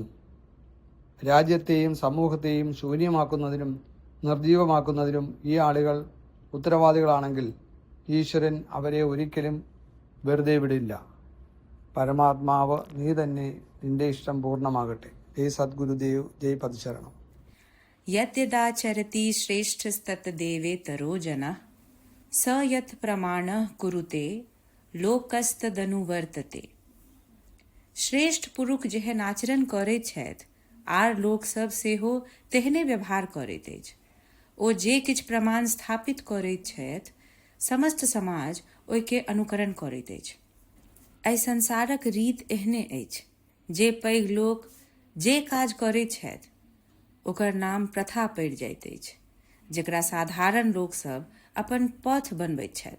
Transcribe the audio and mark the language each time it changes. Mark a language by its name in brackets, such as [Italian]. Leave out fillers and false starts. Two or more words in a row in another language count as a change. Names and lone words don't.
[Malayalam] രാജ്യത്തെയും സമൂഹത്തെയും ശൂന്യമാക്കുന്നതിനും നിർജീവമാക്കുന്നതിനും ഈ ആളുകൾ ഉത്തരവാദികളാണെങ്കിൽ ഈശ്വരൻ അവരെ ഒരിക്കലും വെറുതെ വിടില്ല. പരമാത്മാവ് നീ തന്നെ, നിന്റെ ഇഷ്ടം പൂർണ്ണമാകട്ടെ. ജയ് സദ്ഗുരുദേവ്, ജയ് പദശരണം. [Sanskrit] യദ്യദാചരതി ശ്രേഷ്ഠസ്തത് ദേവേതരോ ജനഃ स यत् प्रमाणः कुरुते लोकस्तदनुवर्तते. [Maithili] श्रेष्ठ पुरुष जेहन आचरण करैत छथि आर लोक सब सेहो तेहने व्यवहार करैत अछि. ओ जे किछु प्रमाण स्थापित करैत छथि समस्त समाज ओहिके अनुकरण करैत अछि. एहि संसारक रीत एहने अछि जे पैघ लोक जे काज करैत छथि ओकर नाम प्रथा पड़ि जाइत अछि, जेकरा साधारण लोक सब अपन पथ बनबैत छथि.